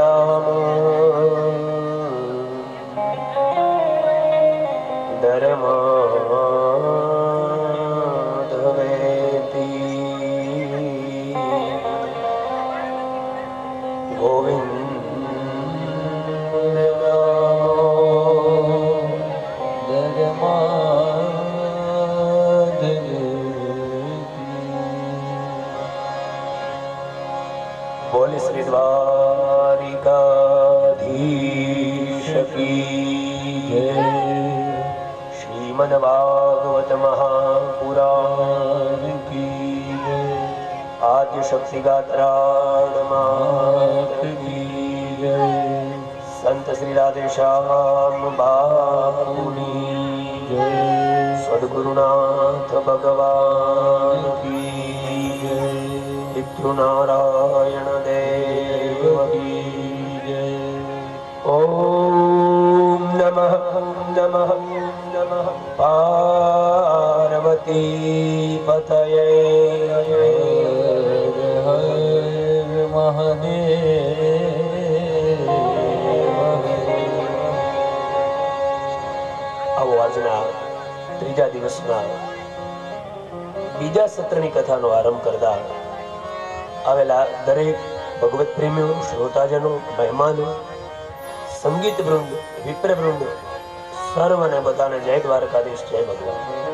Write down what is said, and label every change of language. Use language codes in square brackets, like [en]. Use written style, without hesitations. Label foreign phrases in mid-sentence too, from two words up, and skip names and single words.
[sa] दामोदरमाधवेति [hi] गोविन्द बोले श्री द्वारिकाधीश की जय। श्रीमद् भागवत महापुराण की जय। आद्य शक्ति गात्राण मात की जय। [gu] સંત શ્રી રાધેશ્યામ બાપુની જય। [hi] सद्गुरुनाथ भगवान की जय। पितृनारायण देव की जय। [sa] ओम नमः नमः नमः पार्वती पतये हर हर મહાદેવ. [gu] આવો આજના ત્રીજા દિવસના બીજા સત્રની કથાનો આરંભ કરતા આવેલા દરેક ભગવત પ્રેમીઓ, શ્રોતાજનો, મહેમાનો, સંગીત વૃંદ, વિપ્ર વૃંદ, સર્વને બધાને જય દ્વારકાધીશ, જય ભગવાન.